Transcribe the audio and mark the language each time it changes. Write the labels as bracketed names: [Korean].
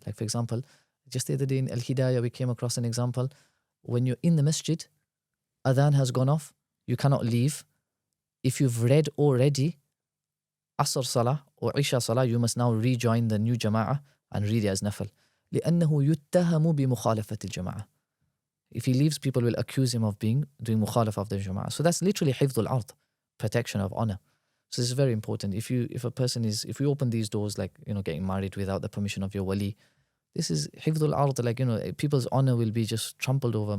[English] Like, for example, just the other day in Al-Hidayah, we came across an example. When you're in the masjid, adhan has gone off, you cannot leave. If you've read already Asr Salah or Isha Salah, you must now rejoin the new Jama'ah and read it as nafal. [Arabic] لأنه يتهم بمخالفة الجماعة. [English] If he leaves, people will accuse him of doing mukhalafa of the Jama'ah. So that's literally hifdh al-ard, protection of honor. So this is very important. If you open these doors, like, getting married without the permission of your wali, this is hifdh al-ard, like, people's honor will be just trampled over.